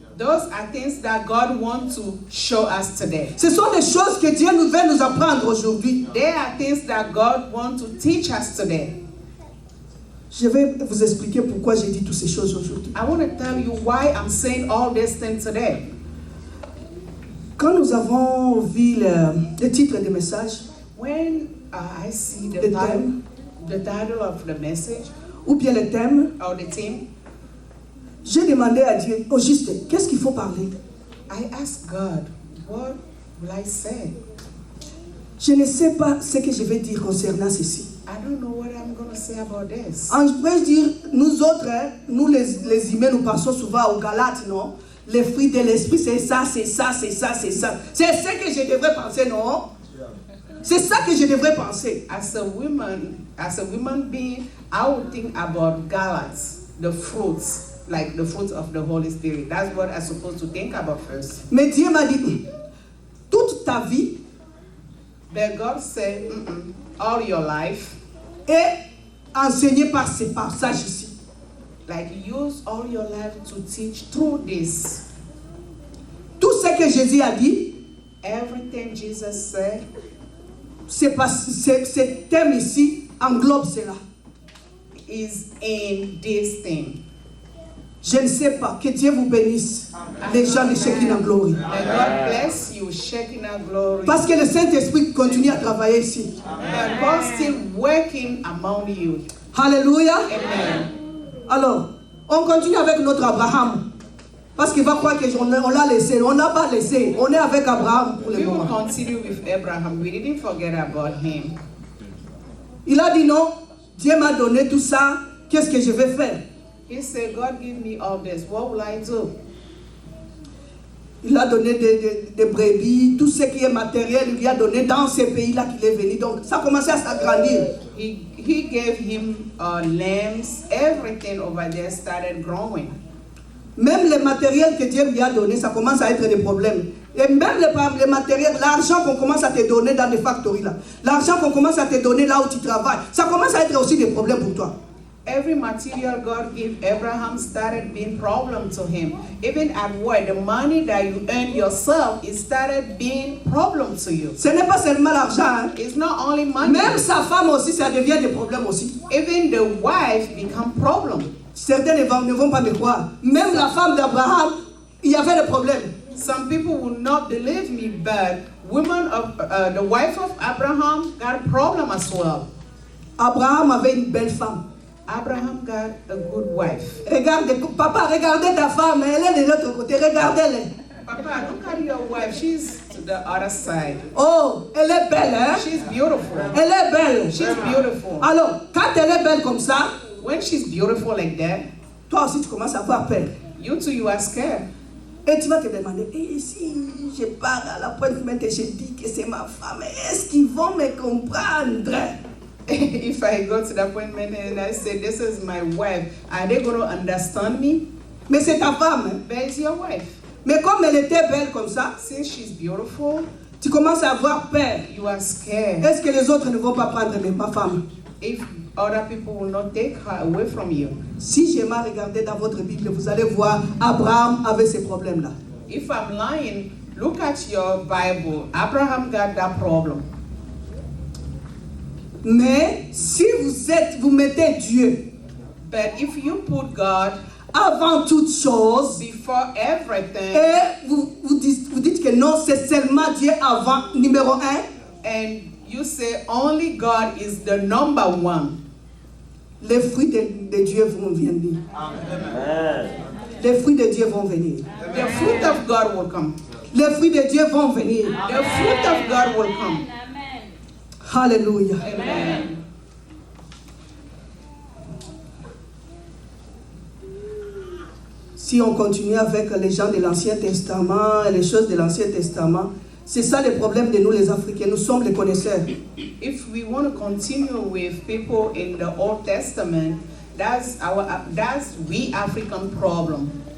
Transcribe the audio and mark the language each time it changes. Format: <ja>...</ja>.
<en>Those are things that God wants to show us today.</en> <fr>Ce sont des choses que Dieu veut nous apprendre aujourd'hui.</fr> <en>There are things that God wants to teach us today.</en> <fr>Je vais vous expliquer pourquoi j'ai dit toutes ces choses aujourd'hui.</fr> <en>I want to tell you why I'm saying all these things today.</en> <fr>Quand nous avons vu le titre du message,</fr> <en>When I see The theme. the title of the message</en> <fr>ou bien le thème,</fr> <en>or the theme,</en> <fr>j'ai demandé à Dieu, au juste, qu'est-ce qu'il faut parler? I asked God, what will I say? Je ne sais pas ce que je vais dire concernant ceci. I don't know what I'm going to say about this. En vrai dire, nous autres, hein, nous les humains, nous pensons souvent aux Galates, non? Les fruits de l'esprit, c'est ça, c'est ça, c'est ça, c'est ça. C'est ce que je devrais penser, non? C'est ça que je devrais penser.</fr> <en>As a woman being, I would think about Galates, the fruits, like the fruits of the Holy Spirit. That's what I'm supposed to think about first.</en> <fr>Mais Dieu m'a dit, toute ta vie</fr> <en>But God said, all your life,</en> <fr>est enseignée par ces passages ici.</fr> <en>like use all your life to teach through this.</en> <fr>Tout ce que Jésus a dit,</fr> <en>Everything Jesus said,</en> <fr>ce thème ici englobe cela.</fr> <en>is in this thing.</en> <fr>Je ne sais pas, que Dieu vous bénisse, les gens de Shekinah Glory.</fr> <en>May God bless you, Shekinah glory.</en> <fr>Parce que le Saint-Esprit continue à travailler ici.</fr> <en>And God's still working among you.</en> <fr>Alléluia.</fr> <en>Amen.</en> <fr>Alors, on continue avec notre Abraham. Parce qu'il va croire qu'on l'a laissé. On n'a pas laissé. On est avec Abraham pour le</fr> <en>We will</en> <fr>moment.</fr> <en>continue with Abraham. We didn't forget about him.</en> <fr>Il a dit non, Dieu m'a donné tout ça. Qu'est-ce que je vais faire?</fr> <en>He said, God give me all this. What will I do?</en> <fr>Il a donné des brebis, tout ce qui est matériel, il lui a donné dans ces pays-là qu'il est venu. Donc ça a commencé à s'agrandir.</fr> <en>He gave him lambs. Everything over there started growing.</en> <fr>Même le matériel que Dieu lui a donné, ça commence à être des problèmes. Et même le matériel, l'argent qu'on commence à te donner dans les factories là, l'argent qu'on commence à te donner là où tu travailles, ça commence à être aussi des problèmes pour toi.</fr> <en>Every material God gave Abraham started being problem to him. Even at work, the money that you earn yourself, it started being problem to you.</en> <fr>Ce n'est pas seulement l'argent. Hein.</fr> <en>It's not only money.</en> <fr>Même sa femme aussi, ça devient des problèmes aussi.</fr> <en>Even the wife become problem.</en> <fr>Certains ne vont pas me croire. Même la femme d'Abraham, il y avait des problèmes.</fr> <en>Some people will not believe me, but the wife of Abraham got a problem as well.</en> <fr>Abraham avait une belle femme.</fr> <en>Abraham got a good wife.</en> <fr>Regarde, papa, regardez ta femme, elle est de l'autre côté, regardez-la.</fr> <en>Papa, look at your wife. She's the other side.</en> <fr>Oh, elle est belle, hein?</fr> <en>She's beautiful.</en> <fr>Elle est belle.</fr> <en>She's beautiful.</en> <fr>Alors, quand elle est belle comme ça,</fr> <en>When she's beautiful like that,</en> <fr>toi aussi tu commences à avoir peur.</fr> <en>you too, you are scared.</en> <fr>Et tu vas te demander, et si je pars à l'appointment et je dis que c'est ma femme, est-ce qu'ils vont me comprendre?</fr> <en>If I go to the appointment and I say, this is my wife, are they going to understand me?</en> <fr>Mais c'est ta femme. Hein?</fr> <en>But it's your wife.</en> <fr>Mais comme elle était belle comme ça,</fr> <en>Since she's beautiful,</en> <fr>tu commences à avoir peur.</fr> <en>you are scared.</en> <fr>Est-ce que les autres ne vont pas prendre ma femme?</fr> <en>If other people will not take her away from you.</en> <fr>Si j'ai mal regardé dans votre Bible, vous allez voir Abraham avait ces problèmes-là.</fr> <en>If I'm lying, look at your Bible. Abraham got that problem.</en> <fr>Mais si vous mettez Dieu</fr> <en>But if you put God</en> <fr>avant toute chose,</fr> <en>before everything,</en> <fr>et vous dites que non, c'est seulement Dieu avant, numéro 1,</fr> <en>and you say only God is the number one,</en> <fr>les fruits de Dieu vont venir. Les fruits de Dieu vont venir.</fr> <en>the fruit of God will come.</en> <fr>Les fruits de Dieu vont venir.</fr> <en>The fruit of God will come.</en> <fr>Alléluia.</fr> <en>Amen.</en> <fr>Si on continue avec les gens de l'Ancien Testament et les choses de l'Ancien Testament, c'est ça le problème de nous les Africains. Nous sommes les connaisseurs.</fr> <en>If we want to continue with people in the Old Testament, that's we African problem.</en>